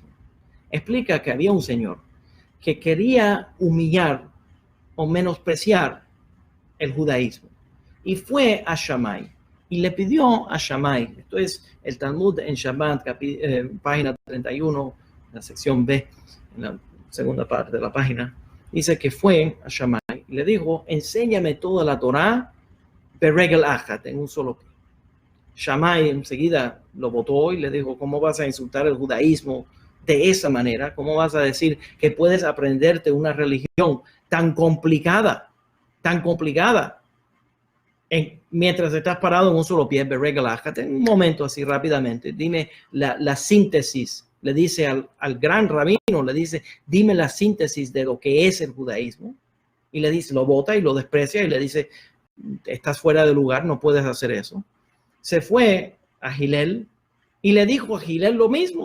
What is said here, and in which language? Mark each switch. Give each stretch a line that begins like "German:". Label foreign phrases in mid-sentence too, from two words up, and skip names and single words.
Spanish: Explica que había un señor que quería humillar o menospreciar el judaísmo y fue a Shammai y le pidió a Shammai, esto es el Talmud en Shabbat, página 31, la sección B, en la segunda parte de la página, dice que fue a Shammai y le dijo, enséñame toda la Torá
Hebrew: ברגל אחת,
Spanish: en un solo pie. Shammai enseguida lo votó y le dijo, ¿cómo vas a insultar el judaísmo de esa manera? ¿Cómo vas a decir que puedes aprenderte una religión tan complicada, mientras estás parado en un solo pie?
Hebrew: ברגל אחת,
Spanish: en un momento así rápidamente, dime la síntesis. Le dice al gran rabino, le dice, dime la síntesis de lo que es el judaísmo. Y le dice, lo vota y lo desprecia y le dice, estás fuera de lugar, no puedes hacer eso. Se fue a Hillel y le dijo a Hillel lo mismo.